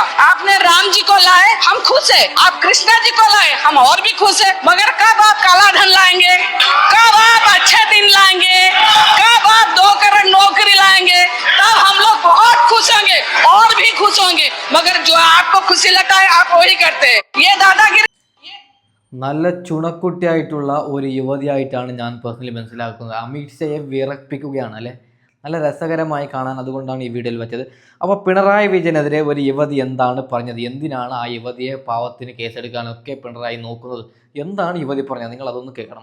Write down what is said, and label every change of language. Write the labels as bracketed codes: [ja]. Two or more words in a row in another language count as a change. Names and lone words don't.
[hi] आपने राम जी को लाए, हम खुश है। आप कृष्णा जी को लाए, हम और भी खुश है। मगर कब आप काला धन लाएंगे, कब आप अच्छे दिन लाएंगे, कब आप 2 करोड़ नौकरी लाएंगे, तब हम लोग बहुत खुश होंगे और भी खुश होंगे। मगर जो आपको खुशी लगता है आप वही करते हैं। ये दादागिरी [ml] നല്ല ചുണക്കുട്ടിയായിട്ടുള്ള ഒരു യുവതിയായിട്ടാണ് ഞാൻ പേഴ്സണലി മനസ്സിലാക്കുന്നത്. അമിത്ഷയെ വിറപ്പിക്കുകയാണ് അല്ലേ. നല്ല രസകരമായി കാണാൻ, അതുകൊണ്ടാണ് ഈ വീഡിയോയിൽ വെച്ചത്. അപ്പോൾ പിണറായി വിജയനെതിരെ ഒരു യുവതി എന്താണ് പറഞ്ഞത്, എന്തിനാണ് ആ യുവതിയെ പാവത്തിന് കേസെടുക്കാനൊക്കെ പിണറായി നോക്കുന്നത്, എന്താണ് യുവതി പറഞ്ഞത്, നിങ്ങൾ അതൊന്ന് കേൾക്കണം.